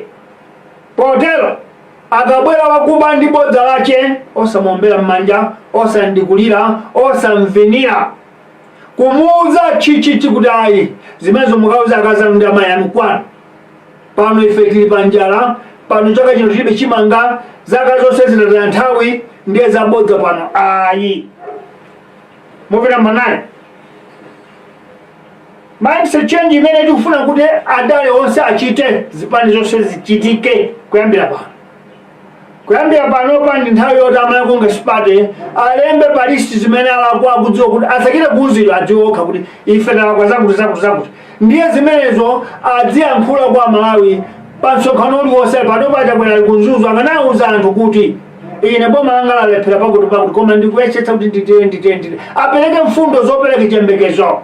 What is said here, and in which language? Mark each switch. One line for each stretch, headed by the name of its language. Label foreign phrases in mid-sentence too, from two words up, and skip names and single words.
Nyanja: Potero akabwera wakuba ndi bodza lache osamuombera m'manja osandikulira osamvinira kumuuza chichichi kuti ayi zimenezo mukauza akazanu ndi amayi anu kwanu. Pano ife tili panjala pano chaka chino tilibe chimanga zaka zonse zitataya nthawi ndiye zabodza pano ayi.
English: Movie number 9. Mindset change
Nyanja: imene tikufuna kuti adale onse achite zipani zonse zichitike kuyambira pano ndi nthawi yoti Malawi Congress Party alembe pa listi zimene alakwa akudziwa kuti asakire kuuzidwa adziwokha kuti ife talakwa zakuti ndiye zimenezo adziyankhula kwa Malawi pa msonkhano uliwonse pano pachakwera kunzuzu akanauza anthu kuti ine boma langa lalephera pakuti koma ndikuyetsetsa kuti nditire apereke mfundo zopereka chiyembekezo.